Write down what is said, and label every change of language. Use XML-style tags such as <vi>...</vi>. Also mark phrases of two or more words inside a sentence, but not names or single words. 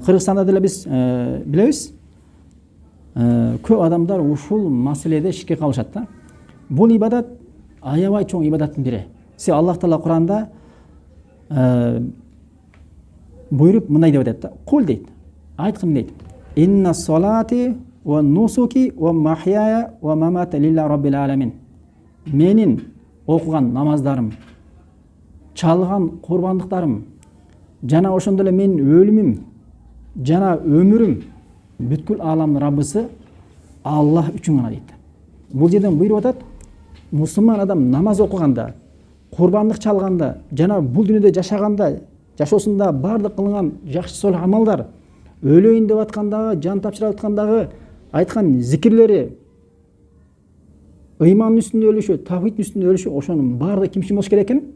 <ky>Кыргызстанда деле биз билебиз, көп адамдар ушул маселеде ширкке кабылышат да. Бул ибадат аябай чоң ибадаттын бири. Аллах Таала Куранда буйруп мындай деп атат да. Кул дейт. Айткын дейт.</ky> <ar>إن صلاتي ونسكي ومحياي ومماتي لله رب العالمين.</ar> <ky>Менин окуган намаздарым, чалган курбандыктарым, жана ошондой эле менин өлүмүм, жана өмүрүм бүткүл аламдын Раббысы Аллах үчүн гана дейт. Бул жерден буйруп атат, мусулман адам намаз окуганда, курбандык чалганда, жана бул дүйнөдө жашаганда, жашоосунда бардык кылган жакшы солих амалдар, өлөйүн деп аткандагы, жан тапшырып аткандагы айткан зикирлери, ыймандын үстүндө өлүшү, тавхидтин үстүндө өлүшү, ошонун баардыгы ким үчүн болуш керек экен?</ky>